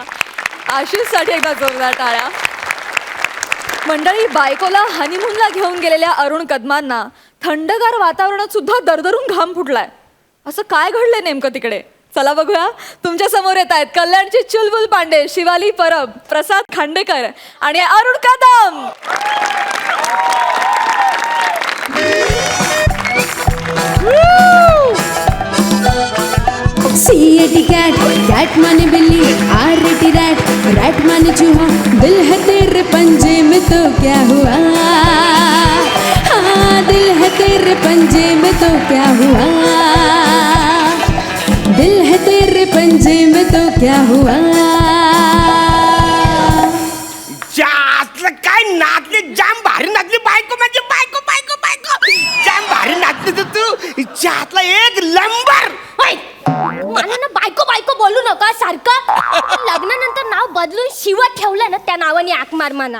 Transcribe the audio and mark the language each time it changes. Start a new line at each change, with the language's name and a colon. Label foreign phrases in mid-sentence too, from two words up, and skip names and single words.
Marathi: आशिषसाठी एकदा जोरदार टाळ्या. मंडळी, बायकोला हनीमूनला घेऊन गेलेल्या अरुण कदमांना थंडगार वातावरणात सुद्धा दरदरून घाम फुटलाय. असं काय घडलंय नेमकं तिकडे. चला बघूया. तुमच्या समोर येत आहेत कल्याणची चुलबुल पांडे, शिवाली परब, प्रसाद खांडेकर आणि अरुण कदम.
English: C-A-T cat, cat
Hindi: माने बिल्ली,
English: R-A-T rat, rat
Hindi: माने चूहा, दिल है तेरे पंजे में तो क्या हुआ, हाँ दिल है तेरे पंजे में तो क्या हुआ, दिल है तेरे पंजे में तो क्या हुआ.
Marathi: काय नाचले, जाम भारी नाचली बायको माझी. बायको बायको बायको जाम भारी नाचली तू. जातला एक नंबर. मला ना बायको बायको बोलू नका सारखं. लग्नानंतर नाव बदलून शिवा ठेवलं ना त्या नावाने आक मार म्हणा.